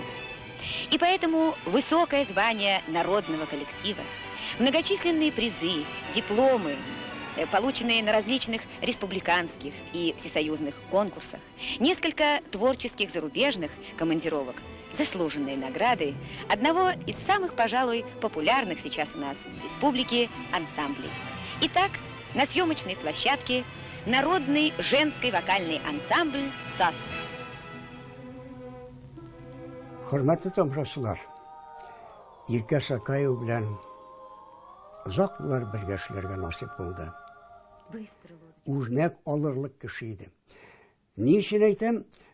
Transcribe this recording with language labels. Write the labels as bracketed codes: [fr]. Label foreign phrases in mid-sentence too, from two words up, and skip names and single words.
[ru] И поэтому высокое звание народного коллектива, многочисленные призы, дипломы, полученные на различных республиканских и всесоюзных конкурсах, несколько творческих зарубежных командировок, заслуженные награды одного из самых, пожалуй, популярных сейчас у нас в республике ансамблей. Итак, на съемочной площадке народный женский вокальный ансамбль САС. [tt] Хөрмәтле тамашачылар, Иркә Сакаева белән озак еллар бергә эшләргә насип булды. Үрнәк алырлык кеше иде. Ни өчен әйтәм?